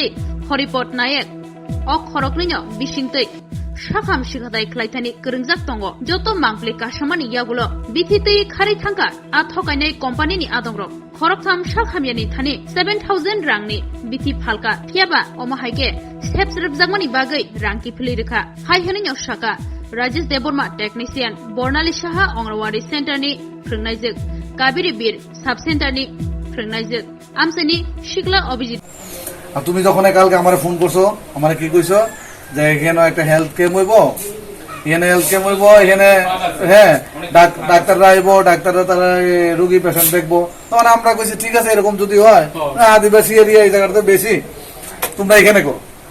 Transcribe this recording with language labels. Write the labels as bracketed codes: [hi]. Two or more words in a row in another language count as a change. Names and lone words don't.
[trp] हरिपत नायक अ खरकनिनो बिसिंतै साखाम सिखाथाय क्लाइथानि गोरोंजाक दङ जत मांगली कासामानि यागुलो बिथितै खारै थांका आ थकायनाय कम्पानिनि आदंग्र खरकथाम साखामियानि थानि 7000 रांनि बिथि फालका थियाबा अमाहायके सेबसरबजाकमानि बागै रांकि फुलिरेखा हायहनिनो साका राजेश देबरमा टेक्निशियन बर्नाली साहा अंगनवाड़ी सेंटर नि फोरोंनायजों काबिरि बीर सब सेंटर नि फोरोंनायजों आमसानि शिकला अभिजित [bn] তুমি যখন কালকে আমার ফোন করছো আমার কি কইছো যে এখানে একটা [en] health camp [bn] হইব এখানে [en] health camp [bn] হইব এখানে হ্যাঁ ডাক্তাররা আইব ডাক্তাররা তারা রোগী পেশেন্ট দেখবো তখন আমরা কইছি ঠিক আছে এরকম যদি হয় আদিবাসী এরিয়া এই জায়গাটা বেশি তোমরা এখানে করো